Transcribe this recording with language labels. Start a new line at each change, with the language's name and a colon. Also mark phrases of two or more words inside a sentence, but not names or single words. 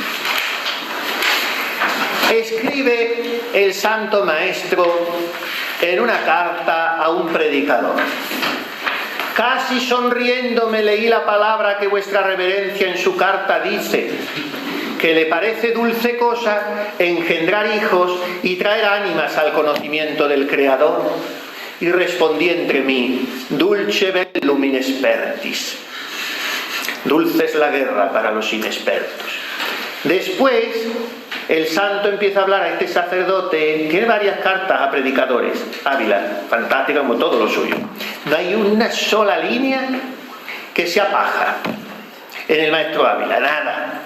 Spanish: Escribe el Santo Maestro en una carta a un predicador: casi sonriendo me leí la palabra que vuestra reverencia en su carta dice, que le parece dulce cosa engendrar hijos y traer ánimas al conocimiento del Creador. Y respondí entre mí:
Latin: dulce bellum inexpertis.
Spanish: Dulce es la guerra para los inexpertos. Después, el santo empieza a hablar a este sacerdote. Tiene varias cartas a predicadores. Ávila, fantástica como todo lo suyo. No hay una sola línea que sea paja en el maestro Ávila, nada.